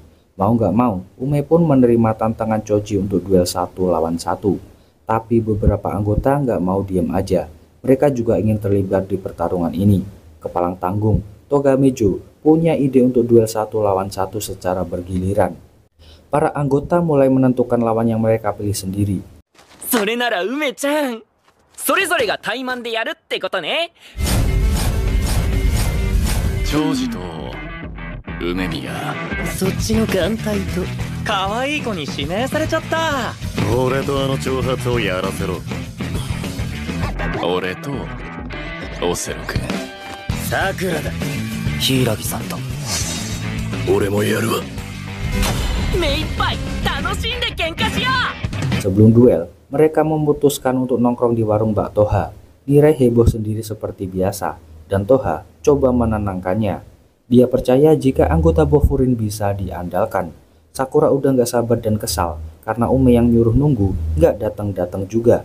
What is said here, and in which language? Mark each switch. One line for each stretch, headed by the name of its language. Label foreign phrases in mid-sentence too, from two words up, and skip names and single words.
Indonesian: Mau gak mau, Ume pun menerima tantangan Choji untuk duel 1 lawan 1. Tapi beberapa anggota gak mau diam aja. Mereka juga ingin terlibat di pertarungan ini. Kepalang tanggung, Togamejo punya ide untuk duel 1 lawan 1 secara bergiliran. Para anggota mulai menentukan lawan yang mereka pilih sendiri.
Japanese: それなら梅ちゃん、それぞれが対マンでやるってことね。長司と梅宮、そっちの眼帯と可愛い子に指名されちゃった。俺とあの長髪をやらせろ。俺とオセロ君、さくらだ。柊さんと俺もやるわ。目いっぱい楽しんで喧嘩しよう。
Indonesian: Sebelum duel, mereka memutuskan untuk nongkrong di warung Mbak Toha. Nirai heboh sendiri seperti biasa, dan Toha coba menenangkannya. Dia percaya jika anggota Bofurin bisa diandalkan. Sakura udah gak sabar dan kesal, karena Ume yang nyuruh nunggu gak datang-datang juga.